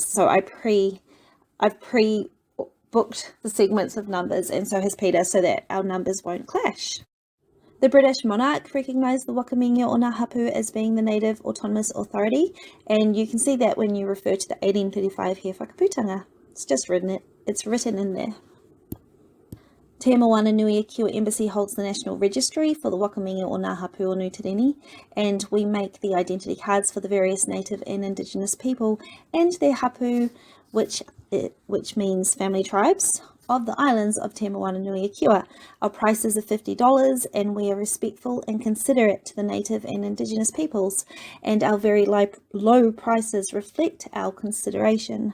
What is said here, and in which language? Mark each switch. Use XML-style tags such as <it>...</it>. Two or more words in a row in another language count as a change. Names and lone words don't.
<en>So I've pre-booked the segments of numbers, and so has Peter, so that our numbers won't clash. The British monarch recognised the Wakamingia o Ngā Hapu as being the native autonomous authority, and you can see that when you refer to the 1835 He Whakaputanga. It's written in there. Te-Moana-Nui-A-Kiwa Embassy holds the national registry for the Wakamingia o Ngā Hapu o Nutireni, and we make the identity cards for the various native and indigenous people and their hapu, which means family tribes, of the islands of Te-Moana-Nui-A-Kiwa. Our prices are $50, and we are respectful and considerate to the native and indigenous peoples, and our very low prices reflect our consideration.</en>